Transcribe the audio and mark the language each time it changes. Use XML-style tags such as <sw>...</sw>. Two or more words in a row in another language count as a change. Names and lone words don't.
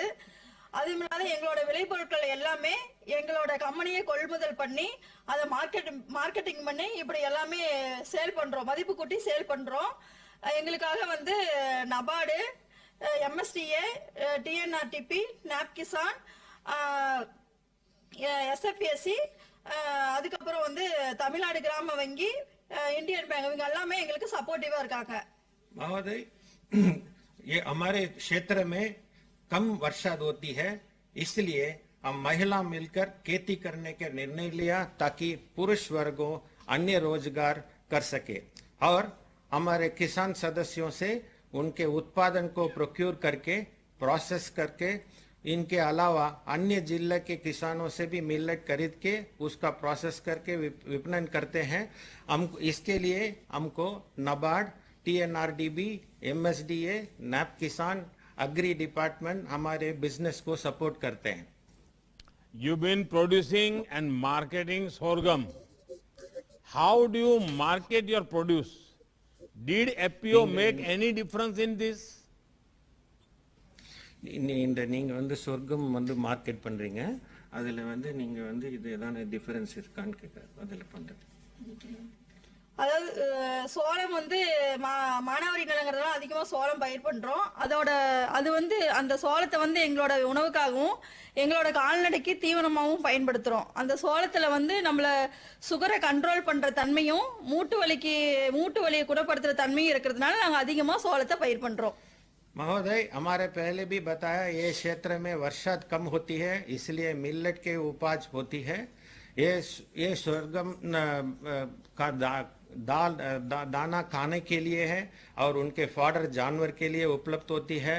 <ta>அது இல்லாத எங்களோட விளைபொருட்கள் எல்லாமே எங்களோட கம்பெனியை கொள்முதல் பண்ணி அதை மார்க்கெட்டிங் பண்ணி இப்படி எல்லாமே சேல் பண்றோம், மதிப்பு கூட்டி சேல் பண்றோம். எங்களுக்காக வந்து நபார்டு, MSDA, TNRTP, NAP கிசான், SFSC, அதுக்கப்புறம் வந்து தமிழ்நாடு கிராம வங்கி, இந்தியன் பேங்க், இவங்க எல்லாமே எங்களுக்கு சப்போர்ட்டிவா இருக்காங்க.</ta> <hi>महोदय, ये हमारे क्षेत्र में कम वर्षा होती है, इसलिए हम महिला मिलकर खेती करने का निर्णय लिया ताकि पुरुष वर्गों अन्य रोजगार कर सके और हमारे किसान सदस्यों से उनके उत्पादन को प्रोक्योर करके प्रोसेस करके इनके अलावा अन्य जिले के किसानों से भी मिलेट खरीद के उसका प्रोसेस करके विपणन करते हैं। हम इसके लिए हमको नबार्ड, TNRDB, MSDA, NAP किसान,</hi> <en>agri department</en> <hi>हमारे बिजनेस को सपोर्ट करते हैं।</hi> <en>You've been producing and marketing sorghum. How do you market your produce? Did FPO make any difference in this?</en> <ta>இந்த நீங்க வந்து சொர்க்கம் வந்து மார்க்கெட் பண்றீங்க, அதுல வந்து நீங்க வந்து இது ஏதாவது டிஃபரன்ஸ் இருக்கான்னு கேட்கறேன். அதுல பண்றது அதாவது சோளம் வந்து மானாவாரி நிலங்கிறதுனால அதிகமாக சோளம் பயிர் பண்ணுறோம். அது வந்து அந்த சோளத்தை வந்து எங்களோட உணவுக்காகவும் எங்களோட கால்நடைக்கு தீவனமாகவும் பயன்படுத்துகிறோம். அந்த சோளத்தில் வந்து நம்மளை</ta> <en>sugar control</en> <ta>பண்ணுற தன்மையும் மூட்டு வலியை குணப்படுத்துகிற தன்மையும் இருக்கிறதுனால நாங்கள் அதிகமாக சோளத்தை பயிர் பண்ணுறோம்.</ta> <hi>महोदय, हमारे पहले भी बताया ये क्षेत्र में वर्षा कम होती है, इसलिए मिलेट के उपज होती है। ये sorghum का दाना खाने के लिए है और उनके फॉडर जानवर के लिए उपलब्ध होती है।</hi>